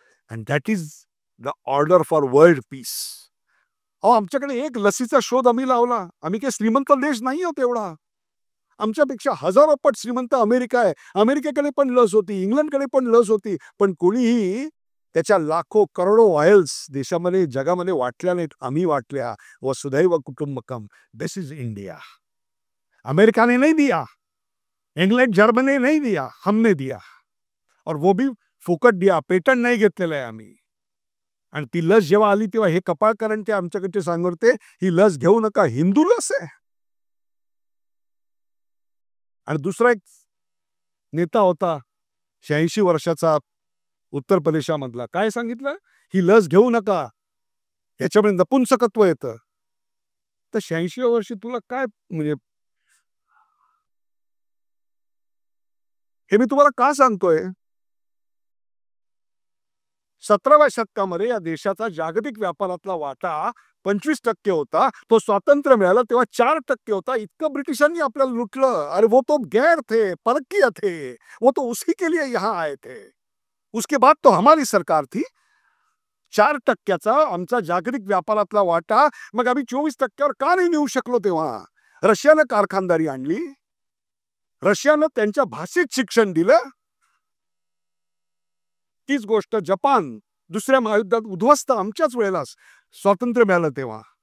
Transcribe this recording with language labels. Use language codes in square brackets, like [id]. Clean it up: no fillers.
[en] And that is the order for world peace. [mr] आमच्याकडे एक लसीचा शोध आम्ही लावला. आम्ही काही श्रीमंत देश नाही आहोत एवढा. आमच्यापेक्षा हजारो पट श्रीमंत अमेरिका आहे. अमेरिकेकडे पण लस होती, इंग्लंडकडे पण लस होती, पण कोणीही त्याच्या लाखो करोडो वायल्स देशामध्ये जगामध्ये वाटल्या नाहीत. आम्ही वाटल्या. वसुधैव कुटुंबकम. [en] This is India. [hi] अमेरिका ने नहीं दिया, इंग्लैंड जर्मनी ने नहीं दिया, हमने दिया. और वो भी फुकट दिया. [mr] पेटंट नाही घेतलेलं आहे आम्ही. आणि ती लस जेव्हा आली तेव्हा हे कपाळकरण ते आमच्याकडचे सांगते ही लस घेऊ नका, हिंदू लस आहे. आणि दुसरा एक नेता होता 86 वर्षाचा उत्तर प्रदेशामधला, काय सांगितलं? ही लस घेऊ नका, याच्यामुळे नपुंसकत्व येतं. तर 86 वर्षी तुला काय म्हणजे हे मी तुम्हाला का सांगतोय? 17व्या शतकामध्ये या देशाचा जागतिक व्यापारातला वाटा 25% होता. तो स्वातंत्र्य मिळालं तेव्हा 4% होता. इतकं ब्रिटिशांनी आपल्याला लुटलं. [hi] अरे वो तो गैर थे, परकीय थे, वो तो उसी के लिए यहाँ आए थे. उसके बाद तो हमारी सरकार थी. [mr] 4%चा आमचा जागतिक व्यापारातला वाटा. मग आम्ही 24%वर का नाही नेऊ शकलो तेव्हा? रशियानं कारखानदारी आणली, रशियानं त्यांच्या भाषेत शिक्षण दिलं. तीच गोष्ट जपान दुसऱ्या महायुद्धात उद्ध्वस्त आमच्याच वेळेला स्वातंत्र्य मिळालं तेव्हा.